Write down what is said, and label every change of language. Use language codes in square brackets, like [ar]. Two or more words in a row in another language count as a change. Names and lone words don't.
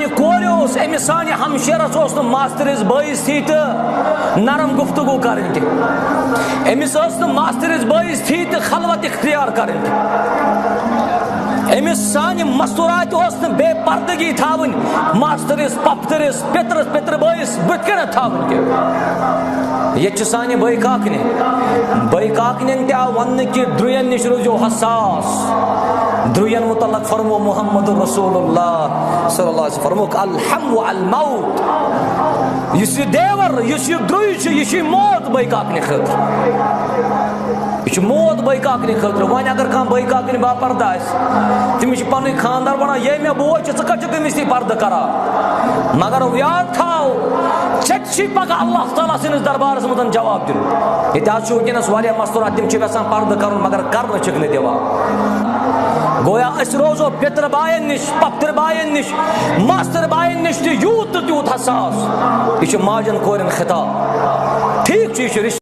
[ks] کورِ اوس امس سانہِ ہمشیرس اوس نہٕ ماستٕرِس بٲیِس تھی تہٕ نرم گفتگو کرٕنۍ تہِ امس ٲس نہٕ ماستٕرِس بٲیِس تھی تہٕ خلوت اختیار کرٕنۍ تہِ امس سانہِ مستورات اوس نہٕ بے پردگی تھاوٕنۍ ماستٕرِس پۄپھتٕرِس پِترس پِترٕ بٲیِس بٕتھِ کَنٮ۪تھ تھاوٕنۍ تہِ ییٚتہِ چھِ سانہِ بٲے کاکنٮ۪ن تہِ آو وننہٕ کہِ درٛوین نِش روٗزِو حساس درٛوین متعلق فرمو [ar] محمد رسول اللہ صلی اللہ علیہ وسلم [ks] فرموک [ar] الحم الموت [ks] یُس یہِ دیور یُس یہِ درٛوے چھُ یہِ چھُ موت بٲے کاکنہِ خٲطرٕ یہ چھُ موت بٲے کاکنہِ خٲطرٕ وۄنۍ اگر کانٛہہ بٲے کاکنہِ باپردٕ آسہِ تٔمِس چھُ پنٕنۍ خانٛدار وَنان یے مےٚ بوے چھُ ژٕ کتہِ چھُکھ تٔمِس نِش پردٕ کران مگر یاد تھاو ژےٚ تہِ چھُے پگاہ اللہ تعالیٰ سٕنٛدِس دربارس منٛز جواب دیُن ییٚتہِ حظ چھُ وٕنکیٚنس واریاہ مستوٗرات تِم چھِ یژھان پردٕ کرُن مگر کرنہٕ چھِکھ نہٕ دِوان گویا أسۍ روزو پِترٕ باین نِش پۄپھتٕرۍ باین نِش ماستٕر باین نِش تہِ یوٗت تہٕ تیوٗت حساس یہ چھُ ماجن کورٮ۪ن خطاب ٹھیٖک چھُ یہ چھُ